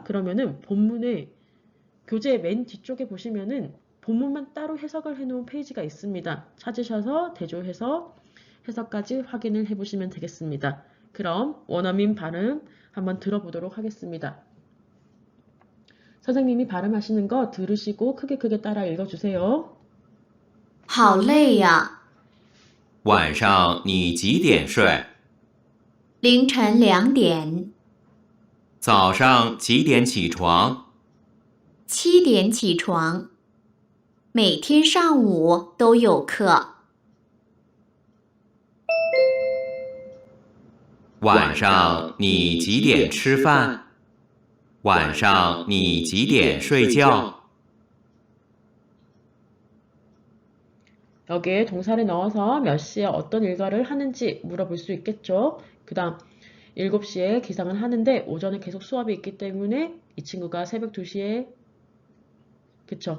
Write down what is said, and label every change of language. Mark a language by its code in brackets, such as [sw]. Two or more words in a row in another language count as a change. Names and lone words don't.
[ko] 그러면은 본문의 교재 맨 뒤쪽에 보시면은 본문만 따로 해석을 해놓은 페이지가 있습니다. 찾으셔서 대조해서 해석까지 확인을 해보시면 되겠습니다. 그럼 원어민 발음 한번 들어보도록 하겠습니다. 선생님이 발음하시는 거 들으시고 크게 따라 읽어주세요. [zh] 好累呀！晚上你几点睡？凌晨2点，早上几点起床？ 7点起床，每天上午都有课。晚上你几点吃饭？晚上你几点睡觉？ [ko] 여기에 동사를 넣어서 몇 시에 어떤 일과를 하는지 물어볼 수 있겠죠. 그 다음 7시에 기상을 하는데 오전에 계속 수업이 있기 때문에 이 친구가 새벽 2시에 그쵸?